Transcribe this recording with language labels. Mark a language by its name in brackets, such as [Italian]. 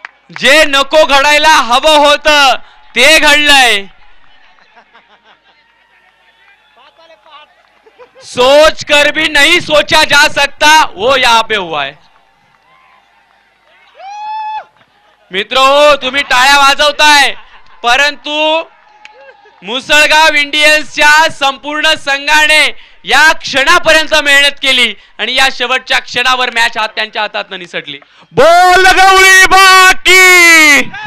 [Marathi] जे नको घडायला हवं होतं ते घडलंय. [Hindi] सोच कर भी नहीं सोचा जा सकता वो यहाँ पे हुआ है. [Marathi] मित्रो, तुम्ही टाळ्या वाजवताय, परंतु मुसळगाव इंडियन्सच्या संपूर्ण संघाने या क्षणापर्यंत मेहनत केली आणि या शेवटच्या क्षणावर मॅच त्यांच्या हातात निसटली. बॉल लगावली बाकी.